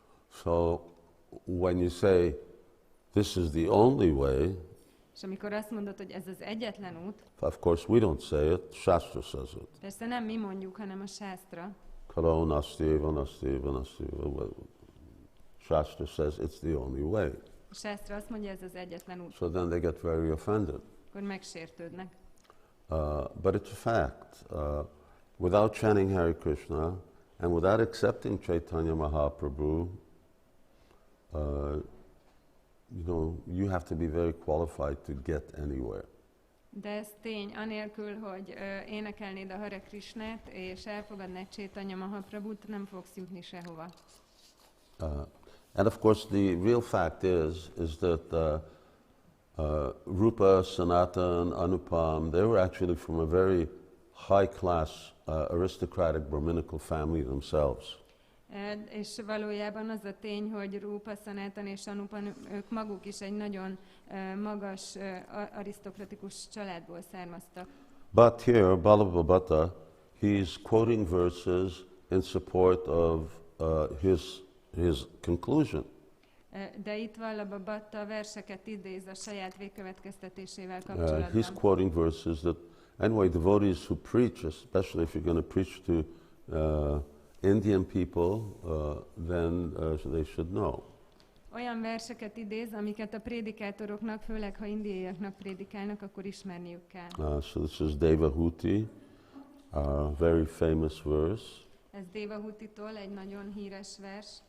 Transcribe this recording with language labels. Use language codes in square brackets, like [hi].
[en] So when you say this is the only way, [hu] És amikor azt mondod, hogy ez az egyetlen út, [en] of course we don't say it, Shastra says it. [hu] persze nem mi mondjuk, hanem a Shastra. [sa] Kalo nastiva, nastiva, nastiva. [en] Shastra says it's the only way. [hu] A Shastra azt mondja, ez az egyetlen út. [en] So then they get very offended. [hu] Akkor megsértődnek. [en] But it's a fact. Without chanting Hare Krishna and without accepting Caitanya Mahaprabhu, you have to be very qualified to get anywhere. [hu] De ez tény, anélkül, hogy énekelnéd a Hare Krishnát, és elfogadnád Caitanya Mahaprabhut, nem fogsz jutni sehova. [en] And of course the real fact is that Rūpa, Sanatan, Anupam, they were actually from a very high-class aristocratic Brahminical family themselves. [hu] És valójában az a tény, hogy Rūpa, Sanatan és Anupan, ők maguk is egy nagyon magas arisztokratikus családból származtak. [en] But here, Balabhabhata, he's quoting verses in support of his conclusion. [hu] De itt Vallabhabhata verseket idéz a saját végkövetkeztetésével kapcsolatban. [en] He's quoting verses that, anyway, devotees who preach, especially if you're going to preach to Indian people, then they should know. [hu] Olyan verseket idéz, amiket a prédikátoroknak, főleg ha indiaiaknak prédikálnak, akkor ismerniük kell. [en] So this is Devahuti, a very famous verse. [hu] Ez Devahutitól egy nagyon híres vers.